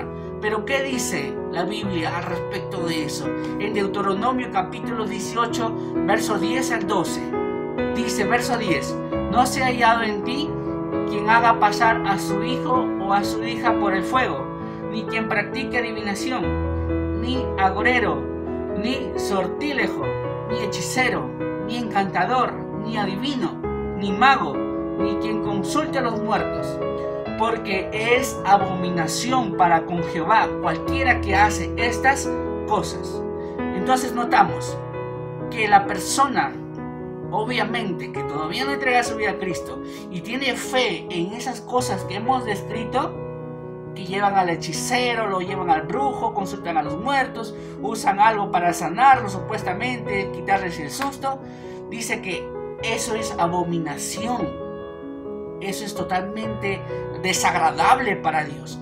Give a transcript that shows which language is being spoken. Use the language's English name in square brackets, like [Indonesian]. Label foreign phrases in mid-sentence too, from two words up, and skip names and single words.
[Spanish] Pero ¿qué dice la Biblia al respecto de eso? En Deuteronomio capítulo 18, verso 10 al 12. Dice, verso 10: no se ha hallado en ti quien haga pasar a su hijo o a su hija por el fuego, ni quien practique adivinación, ni agorero, ni sortílejo, ni hechicero, ni encantador, ni adivino, ni mago, ni quien consulte a los muertos, porque es abominación para con Jehová cualquiera que hace estas cosas. Entonces notamos que la persona, obviamente, que todavía no entrega su vida a Cristo y tiene fe en esas cosas que hemos descrito, que llevan al hechicero, lo llevan al brujo, consultan a los muertos, usan algo para sanarlo supuestamente, quitarles el susto, dice que eso es abominación eso es totalmente desagradable para Dios.